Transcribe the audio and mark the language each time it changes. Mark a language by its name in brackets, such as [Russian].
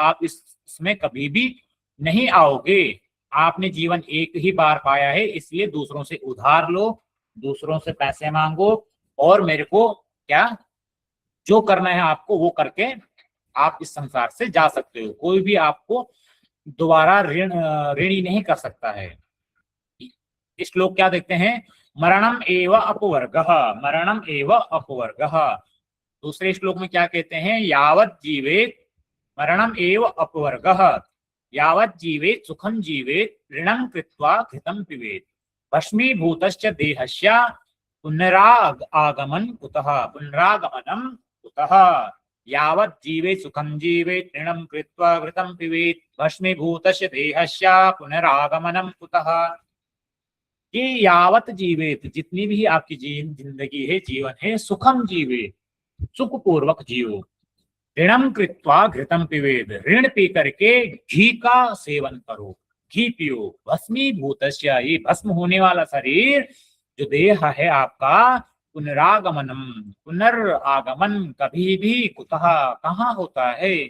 [Hindi] आप इसमें कभी भी नहीं आओगे। आपने जीवन एक ही बार पाया है, इसलिए दूसरों से उधार लो, दूसरों से पैसे मांगो, और मेरे को क्या जो करना है आपको वो करके आप इस संसार से जा सकते हो। कोई भी आपको दोबारा ऋणी नहीं कर सकता है। श्लोक क्या देखते हैं, [Sanskrit] मरणम एव अपवर्गः, मरणम एव अपवर्गः। [Hindi] दूसरे श्लोक में क्या कहते हैं, [Sanskrit] यावत जीवेत मरणम एव अपवर्गः यावत् जीवेत् सुखम जीवेत् ऋणं कृत्वा घृतं पिबेत् भस्मीभूतश्च देहस्य पुनरागमनं कुतः यावत् जीवेत् सुखम जीवेत् ऋणं कृत्वा घृतं पिबेत् भस्मीभूतस्य देहस्य पुनरागमनं कुतः। [Hindi] ये [Sanskrit] यावत जीवेत, [Hindi] जितनी भी आपकी जिंदगी है, जीवन है, [Sanskrit] सुखम जीवेत, [Hindi] सुख पूर्वक जियो, [Sanskrit] ऋणम कृत्वा घृतम पिबेद, [Hindi] ऋण पी करके घी का सेवन करो, घी पियो, [Sanskrit] भस्मीभूतस्य, [Hindi] ये भस्म होने वाला शरीर जो देह है आपका, [Sanskrit] पुनरागमनम, [Hindi] पुनरागमन कभी भी [Sanskrit] कुतः, [Hindi] कहाँ होता है।